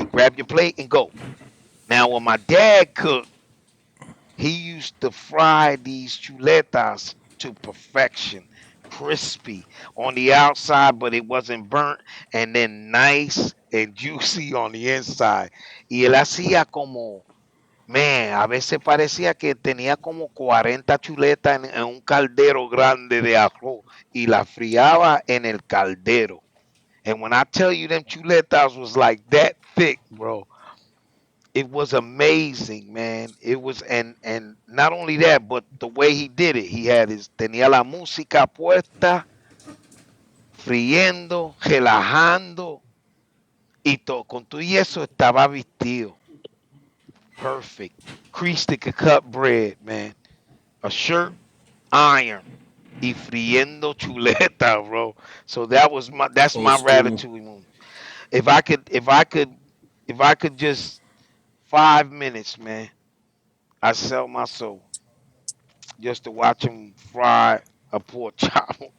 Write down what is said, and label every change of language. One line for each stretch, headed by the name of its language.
English: Grab your plate and go. Now, when my dad cooked, he used to fry these chuletas to perfection, crispy on the outside, but it wasn't burnt, and then nice and juicy on the inside.
Spanish: Y él hacía como, man, a veces parecía que tenía como 40 chuletas en un caldero grande de arroz y la friaba en el caldero.
English: And when I tell you them chuletas was like that thick, bro, it was amazing, man. It was, and not only that, but the way he did it, he had his
Spanish: tenía la música puesta, friendo, relajando y todo. Con todo y eso estaba vestido perfect.
English: Creased that could cut bread, man. A shirt, iron,
Spanish: y friendo chuleta,
English: bro. So that's Old my school. ratatouille movie. If I could just 5 minutes, man, I sell my soul just to watch him fry a pork chop.